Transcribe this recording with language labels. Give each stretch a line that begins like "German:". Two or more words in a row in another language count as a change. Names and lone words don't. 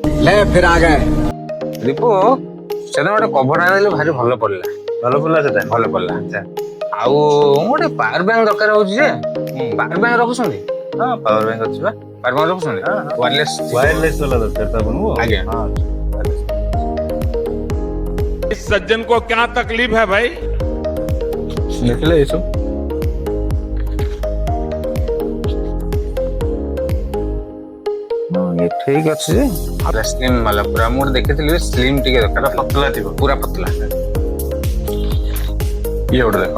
Hindi: ले फिर आ गए।
Odia: ଦୀପୁ ସେଦିନ ଗୋଟେ କଭର ଆଣିଲେ ଭାରି ଭଲ ପଡିଲା। ଭଲ ପଡିଲା ସେଟା। ଭଲ ପଡିଲା। ଆଉ ଗୋଟେ
English: power bank
Odia: ଦରକାର ହଉଛି ଯେ
English: power bank
Odia: ରଖୁଛନ୍ତି? ହଁ
English: power bank
Odia: ଅଛି ବା।
English: power bank
Odia: ରଖୁଛନ୍ତି? ୱାୟରଲେସ୍ ୱାୟରଲେସ୍ ବାଲା ଦରକାର ତ ଆପଣଙ୍କୁ? ଆଜ୍ଞା। ହଁ wireless।
Hindi: इस सज्जन को क्या तकलीफ है भाई?
Odia: ଦେଖିଲେ ଏସବୁ ଠିକ ଅଛି ଯେ ସ୍ଲିମ୍ ବାଲା ପୁରା ମୁଁ ଦେଖିଥିଲି ସ୍ଲିମ୍ ଟିକେ ଦରକାର ପତଳା ଥିବ। ପୁରା ପତଲା। ଇଏ ଗୋଟେ ଦେଖ।